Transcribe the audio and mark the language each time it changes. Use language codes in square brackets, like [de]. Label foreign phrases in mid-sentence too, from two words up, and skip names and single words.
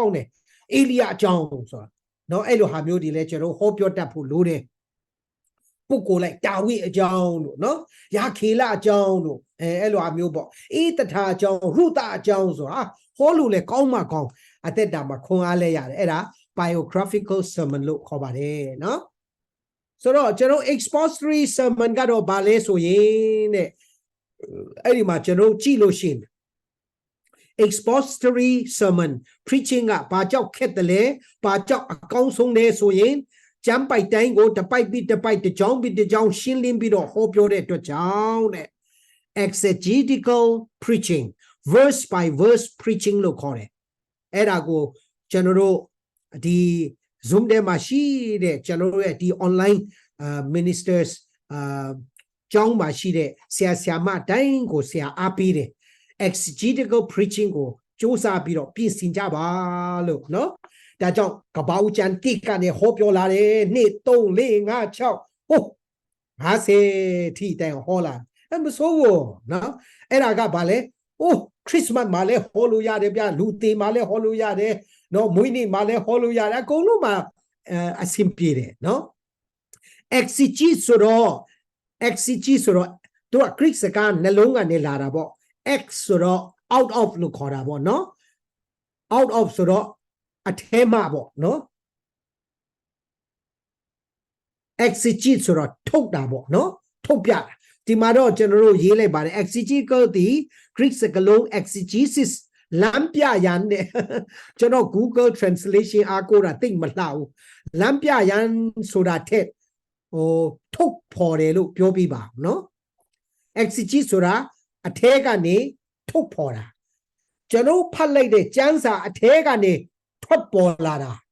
[my] င်းတယ်အေလိယအကြောင်းဆိုတာနော်အဲ့လိုဟာမျိုးတွေလဲကျွန်တော်ဟောပြောတတ်ဖို့လိုတယ်ပုဂ္ဂိုလ်လိုက်တာဝိအကြောင်းတို့ နော်ယာခေလအကြောင်းတို့အဲ့လိုအမျိုးပေါ့အေးတထာအကြောင်းရုသအ ကြောင်းဆိုတာဟောလို့လဲကောင်းမှကောင်းအသက်တာမှာခွန်အားလဲရတယ်အဲ့ဒါ [en] biographical sermon [my] လို့ခေါ်ပါတယ်နော်ဆိုတော့ကျွန်တော် [en] expository sermon [my] ကတော့ဗာလဲဆိုရင်တဲ့အဲ့ဒီမှာကျွန်တော်ကြည့်လို့ရှိရင် [en] expository sermon preaching [my] ကဘာကြောင့်ခက်တယ်လဲဘာကြောင့်အကောင်းဆုံးလဲဆိုရင်ကျမ်းပိုက်တိုင်းကိုတပိုက်ပြီးတပိုက်တစ်ကြောင်းပြီးတစ်ကြောင်းရှင်းလင်းပြီးတော့ဟောပြောတဲ့အတွက်ကြောင့်တဲ့ [en] exegetical preaching verse by verse preaching [my] လို့ခေါ်တယ်အဲ့ဒါကိုကျွန်တော်တို့ဒီ Zoom ထဲမှာရှိတဲ့ကျွန်တော်တို့ရဲ့ဒီ [en] online ministers [my] ကျောင်းမှာရှိတဲ့ဆရာမတိုင်း ကိုဆရာအားပေးတယ် [en] exegetical preaching [my] ကိုစူးစမ်းပြီးတော့ပြင်ဆင်ကြပါလို့เนาะဒါကြောင့်ကပ္ပဦးကျမ်းတိကနေဟော ပြောလာတယ်2 3 4 5 6ဟို50ထိတိုင်ဟောလာအဲ့မဆိုးဘူးเนาะအဲ့ဒါကဘာလဲအိုးခရစ်စမတ်မှာလဲဟောလို့ရတယ်ဗျလူသေးမှာလဲဟောလို့ရတယ်เนาะမွေးနေ့မှာလဲဟောလို့ရတယ်အကုန်လုံးမှာအဆင်ပြေတယ်เนาะ exegete ဆိုတော့သူက Greek စကားနှလုံးကနေလာတာပေါ့ X ဆိုတော့ [en] out of [my] လို့ခေါ်တာပေါ့เนาะ [en] out of [my] ဆိုတော့အထဲမှာပေါ့เนาะ exegete ဆိုတော့ထုတ်တာပေါ့เนาะထုတ်ပြတာဒီမှာတော့ကျွန်တော်တို့ရေးလိုက်ပါတယ် exegetical ဒီ Greek စကားလုံး exegesis လမ်းပြရန်တဲ့ကျွန်တော် [en] Google translation [my] အားကိုးတာသိမလှဘူးလမ်းပြရန်ဆိုတာထက်ထုတ်ဖော်တယ်လို့ပြောပြပါเนาะ exegete ဆိုတာအထဲကနေထုတ်ဖော်တာကျွန်တော်ဖတ်လိုက်တဲ့ကျမ်းစာအထဲကနေထွက်ပေါ်လာတာ